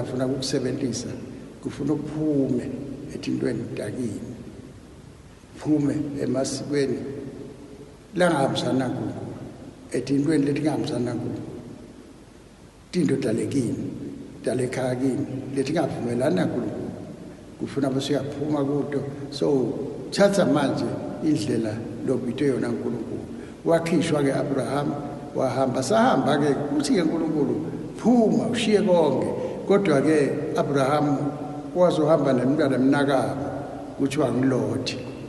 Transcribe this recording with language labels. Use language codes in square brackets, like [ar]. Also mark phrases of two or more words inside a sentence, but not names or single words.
[ss] afuna ukukusebenzisa kufuna ukuphume etintweni takini phume emasikweni langahambisana naNkulunkulu etintweni letingahambisana naNkulunkulu tinto talekini talekhakini letingavumelana naNkulunkulu kufuna basiyaphuma kuto so thatha manje indlela lobitwe yona uNkulunkulu wakhishwa ke Abraham wahamba sahamba ke kuthi ke uNkulunkulu phuma ushiye konke kodwa ke Abraham wazohamba nemntwana emnakabo kuthiwa nguLoti